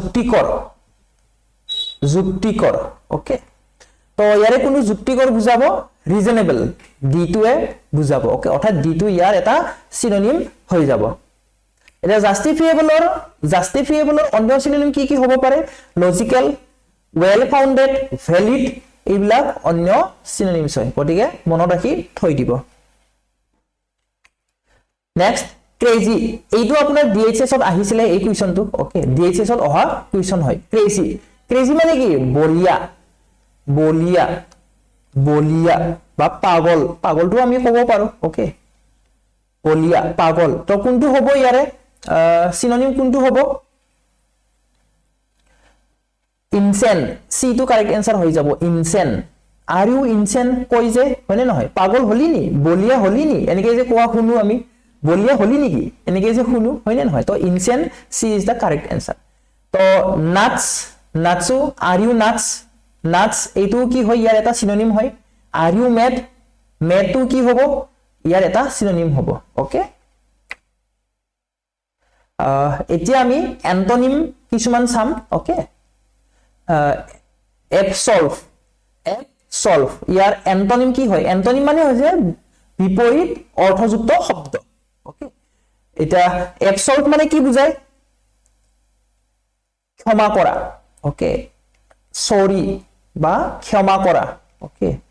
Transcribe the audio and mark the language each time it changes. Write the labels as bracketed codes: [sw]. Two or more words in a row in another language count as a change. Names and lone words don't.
[as] যুক্তিকৰ ওকে তো ইয়াৰে কোনো যুক্তিকৰ বুজাব ৰিজনেবল ডিটোৱে বুজাব ওকে অৰ্থাৎ ডিটো ইয়াৰ এটা সিনোনিম হৈ যাব এটা জাস্টিফিয়েবলৰ অন্য সিনোনিম কি হ'ব পাৰে [en] logical well founded valid [as] এইবিলাক অন্য সিনোনিমস হয় গতিকে মনত ৰাখি থৈ দিব [en] next crazy [as] এইটো আপোনাৰ ডিএইচএছ ত আহিছিলে এই কোৱেশ্চনটো ওকে ডিএইচএছ ত অহা কোৱেশ্চন হয় ক্ৰেজি মানে কি বলিয়া বা পাগলটো আমি ক'ব পাৰো ওকে বলিয়া পাগল তো কোনটো হ'ব ইয়াৰে সিনোনিম কোনটো হ'ব [en] insane C to correct answer [as] হৈ যাব [en] insane are you insane [as] কই যে হয়নে নহয় পাগল হলি নি বলিয়া হলি নি এনেকে যে কোৱা শুনো আমি বলিয়া হলি নেকি এনেকে যে শুনো হয়নে নহয় তো [en] insane C is the correct answer [as] তো [en] nuts are you nuts [as] এইটো কি হয় ইয়াৰ এটা সিনোনিম হয় [en] are you mad too [as] কি হ'ব ইয়াৰ এটা সিনোনিম হ'ব ওকে এতিয়া আমি এন্টোনিম কিছুমান চাম ওকে এবসলভ ইয়াৰ এন্টোনিম কি হয় এন্টোনিম মানে হৈছে বিপৰীত অৰ্থযুক্ত শব্দ ওকে এটা এবসলভ মানে কি বুজায় ক্ষমা কৰা ওকে সৰি বা ক্ষমা কৰা ওকে